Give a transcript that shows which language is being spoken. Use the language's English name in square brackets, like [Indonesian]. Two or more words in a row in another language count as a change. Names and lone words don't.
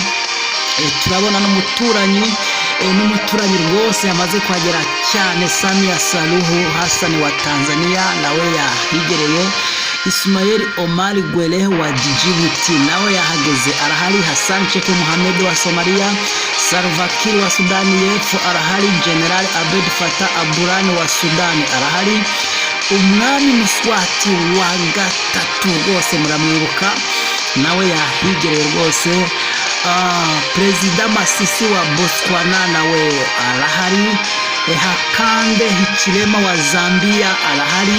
[Kinyarwanda] Turabona n'umuturanyi rwose yamaze kuhagera cyane, Samia Suluhu Hassan wa Tanzania nawe yahigereye. Ismail Omar Guelleh wa Djibouti nawe yahageze arahari. Hassan Sheikh Mohamed wa Somalia. Salva Kiir wa Sudani y'Epfo arahari. General Abdel Fattah al-Burhan wa Sudani arahari. Umwami Mswati wa gatatu rwose muramwibuka nawe yahigereye rwose. Perezida Masisi wa Botswana nawe arahari. Hakainde Hichilema wa Zambia arahari.